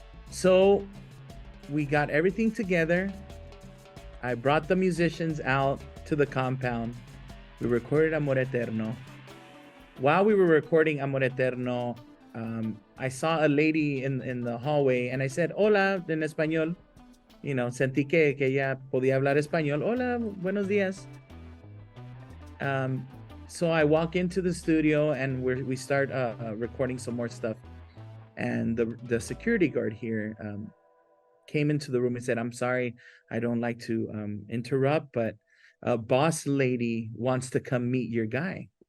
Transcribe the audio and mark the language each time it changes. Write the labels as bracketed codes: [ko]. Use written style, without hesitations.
[en] So we got everything together. I brought the musicians out to the compound. We recorded Amor Eterno. While we were recording Amor Eterno, I saw a lady in the hallway and I said, [es] hola, en español. Sentí que ella podía hablar español. Hola, buenos días. [en] So I walk into the studio and we start recording some more stuff. And the security guard here came into the room and said, I'm sorry, I don't like to interrupt, but a boss lady wants to come meet your guy.